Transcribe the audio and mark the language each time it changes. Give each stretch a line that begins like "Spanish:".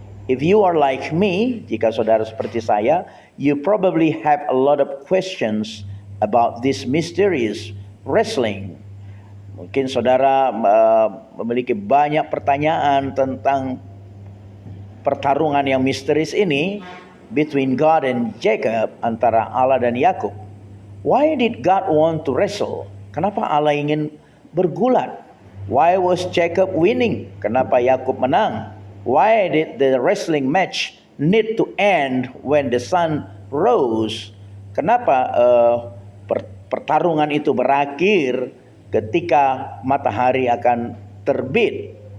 English: If you are like me,
Indonesian: jika saudara seperti saya,
English: you probably have a lot of questions about this mysterious wrestling.
Indonesian: Mungkin saudara memiliki banyak pertanyaan tentang pertarungan yang misterius ini
English: between God and Jacob,
Indonesian: antara Allah dan Yakub.
English: Why did God want to wrestle?
Indonesian: Kenapa Allah ingin bergulat?
English: Why was Jacob winning?
Indonesian: Kenapa Yakub menang?
English: Why did the wrestling match need to end when the sun rose?
Indonesian: Kenapa pertarungan itu berakhir ketika matahari akan terbit?